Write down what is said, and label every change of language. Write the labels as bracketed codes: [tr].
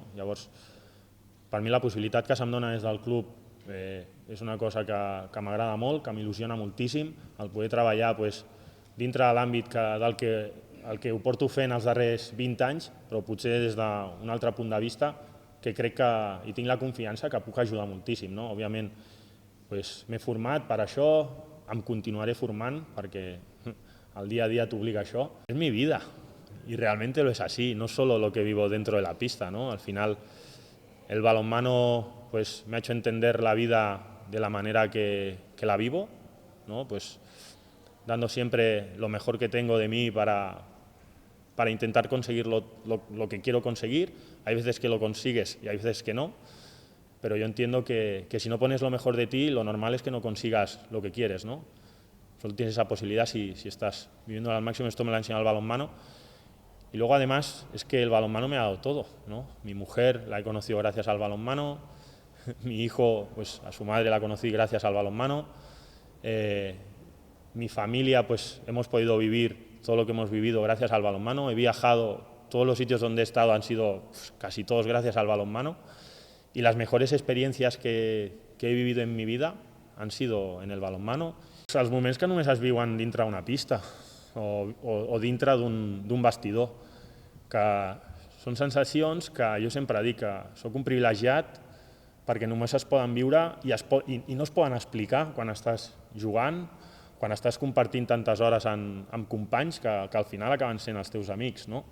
[ca] Llavors, per mi la possibilitat que se'm dona des del club és una cosa que m'agrada molt, que m'il·lusiona moltíssim, el poder treballar dintre de l'àmbit del que ho porto fent els darrers 20 anys, però potser des d'un altre punt de vista, que crec que hi tinc la confiança que puc ajudar moltíssim. Òbviament, m'he format per això, em continuaré formant, perquè el dia a dia t'obliga a això. [es] És mi vida, y realmente lo es así, no solo lo que vivo dentro de la pista, ¿no? Al final, el balonmano me ha hecho entender la vida de la manera que la vivo, ¿no? Dando siempre lo mejor que tengo de mí para intentar conseguir lo que quiero conseguir. Hay veces que lo consigues y hay veces que no, pero yo entiendo que si no pones lo mejor de ti, lo normal es que no consigas lo que quieres, ¿no? Solo tienes esa posibilidad si estás viviendo al máximo. Esto me lo ha enseñado el balonmano. Y luego además es que el balonmano me ha dado todo, ¿no? Mi mujer la he conocido gracias al balonmano, mi hijo, a su madre la conocí gracias al balonmano, mi familia, hemos podido vivir todo lo que hemos vivido gracias al balonmano, he viajado, todos los sitios donde he estado han sido casi todos gracias al balonmano, y las mejores experiencias que he vivido en mi vida han sido en el balonmano. [ca] Els moments que només es viuen dintre d'una pista o dintre d'un vestidor, que són sensacions que jo sempre dic que soc un privilegiat perquè només es poden viure i no es poden explicar quan estàs jugant, quan estàs compartint tantes hores amb companys que al final acaben sent els teus amics.